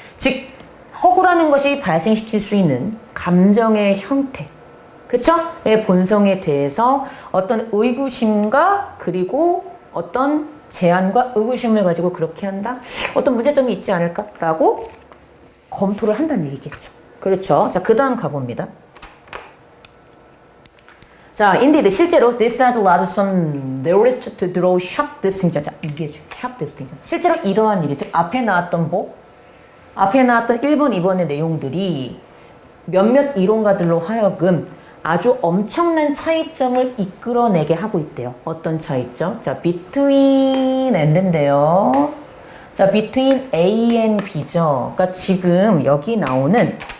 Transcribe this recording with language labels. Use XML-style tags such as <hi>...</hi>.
<ko>즉 허구라는 것이 발생시킬 수 있는 감정의 형태 그쵸? 의 본성에 대해서 어떤 의구심과 그리고 어떤 제한과 의구심을 가지고 그렇게 한다? 어떤 문제점이 있지 않을까라고 검토를 한다는 얘기겠죠. 그렇죠. 자, 그 다음 가봅니다.</ko> <en>자, indeed,</en> <ko>실제로</ko> <en>this has allowed some theorists to draw sharp distinction.</en> <ko>자, 이게 sharp distinction. 실제로 이러한 일이, 즉 앞에 나왔던 앞에 나왔던 1번, 2번의 내용들이 몇몇 이론가들로 하여금 아주 엄청난 차이점을 이끌어내게 하고 있대요. 어떤 차이점? 자, between and인데요. 자,</ko> <en>between A and B</en> <ko>죠. 그러니까 지금 여기 나오는</ko>